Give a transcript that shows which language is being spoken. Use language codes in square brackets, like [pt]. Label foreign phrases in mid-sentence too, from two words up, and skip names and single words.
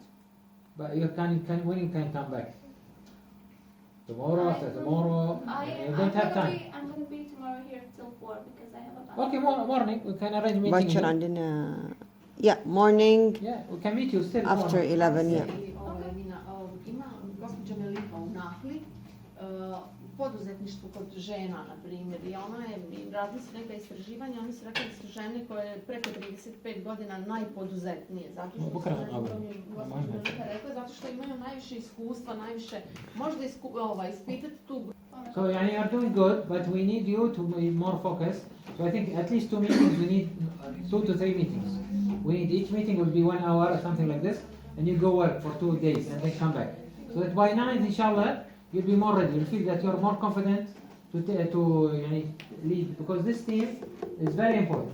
[en] But you when you can come back? Tomorrow, after tomorrow? You don't have time. I'm gonna be tomorrow here till 4 because I have a class. Okay, morning. We can arrange meeting. Yeah, morning. Yeah, we can meet you still after 11. Yeah. [hr] Poduzetništvo kod žena, na primjer, i ona je, radili su neka istraživanja, oni su rekli da su žene koje preko 35 godina najpoduzetnije, zato što su rekli, zato što imaju najviše iskustva, najviše, možda ispitati tu. [en] So you are doing good, but we need you to be more focused. So I think at least 2 meetings, we need 2 to 3 meetings. We need each meeting will be 1 hour or something like this, and you go work for 2 days and then come back. So that by 9, [ar] inshallah, [en] you'll be more ready. You'll feel that you're more confident to lead, because this team is very important.